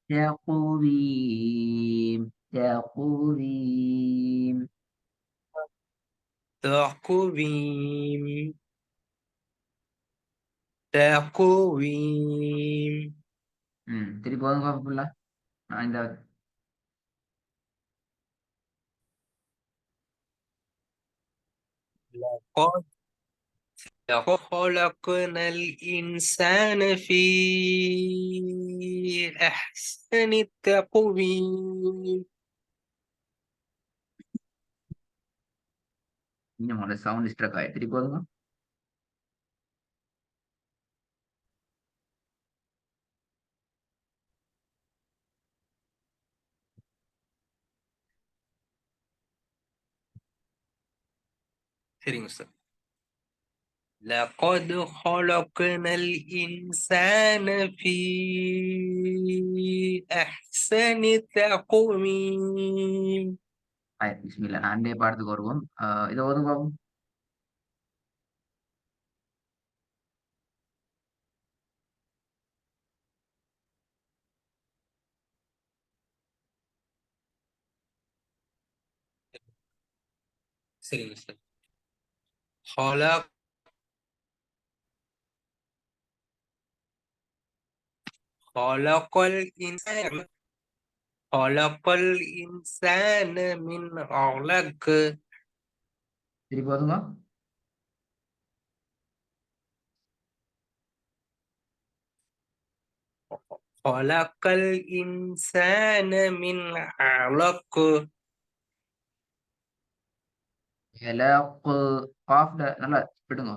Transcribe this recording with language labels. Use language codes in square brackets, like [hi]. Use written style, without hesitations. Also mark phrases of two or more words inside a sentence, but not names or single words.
[ar] تقويم تقويم. تقويم. تقويم. [ta] திருப்பி போதும் பாப்பா. ஐந்தாவது. [ar] لقد خلقنا الإنسان في أحسن تقويم. [ta] இன்னும் உங்களோட [en] sound struck [ta] ஆயிடுச்சு. திருப்பி போதுங்க. சரிங்க சார். [ar] لقد خلقنا الإنسان في أحسن تقويم. [ta] பிஸ்மில்லா. நான் அண்டே பாடத்துக்கு வருவோம். இதை ஓதுங்க பாப்போம். சரிங்க சார். [ar] خلق خلق الإنسان خلق الإنسان من علق. [ta] திருப்பி போதுங்க. [ar] خلق الإنسان من علق. [ta] இலக்கு காஃப்ல நல்லா விடுங்க.